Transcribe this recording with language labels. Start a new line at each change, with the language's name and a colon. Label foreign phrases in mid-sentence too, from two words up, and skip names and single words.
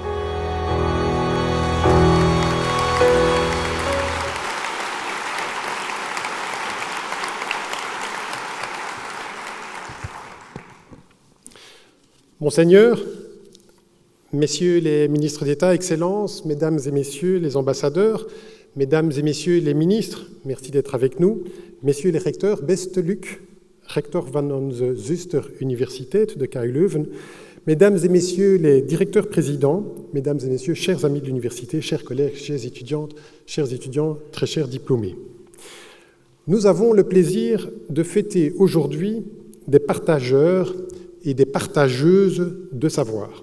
French: Monseigneur, Messieurs les ministres d'État, Excellences, Mesdames et Messieurs les ambassadeurs, Mesdames et Messieurs les ministres, merci d'être avec nous, Messieurs les recteurs,
Dutch: beste Luc, rector van onze Zuster-Universität de KU Leuven,
French: Mesdames et Messieurs les directeurs présidents, Mesdames et Messieurs, chers amis de l'université, chers collègues, chères étudiantes, chers étudiants, très chers diplômés. Nous avons le plaisir de fêter aujourd'hui des partageurs et des partageuses de savoir.